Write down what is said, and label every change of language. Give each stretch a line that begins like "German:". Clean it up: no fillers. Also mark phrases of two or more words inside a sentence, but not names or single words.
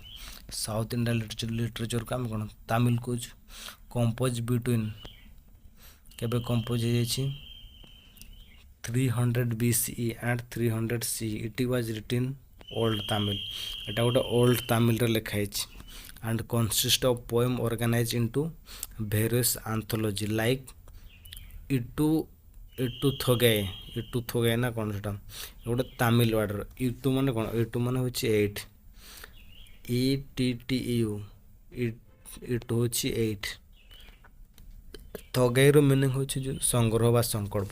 English: South India literatureku
Odia: ଆମେ କ'ଣ ତାମିଲ କହୁଛୁ।
English: compose between, କେବେ କମ୍ପୋଜ ହେଇଯାଇଛି? 300 BCE and 300 CE। it was written Old Tamil.
Odia: ଏଟା ଗୋଟେ
English: Old Tamilre
Odia: ଲେଖା ହେଇଛି।
English: and consist of poem organized into various anthology like ଇଟୁ ଥୋଗାଇ
Odia: ନା କ'ଣ ସେଟା ଗୋଟେ ତାମିଲ ୱାର୍ଡ଼ର। ଇଟୁ ମାନେ କ'ଣ? ଇଟୁ ମାନେ ହେଉଛି 8, ETTU, ଇଟୁ ହେଉଛି 8। ଥୋଗାଇର ମିନିଂ ହେଉଛି ଯେଉଁ ସଂଗ୍ରହ ବା ସଂକଳ୍ପ।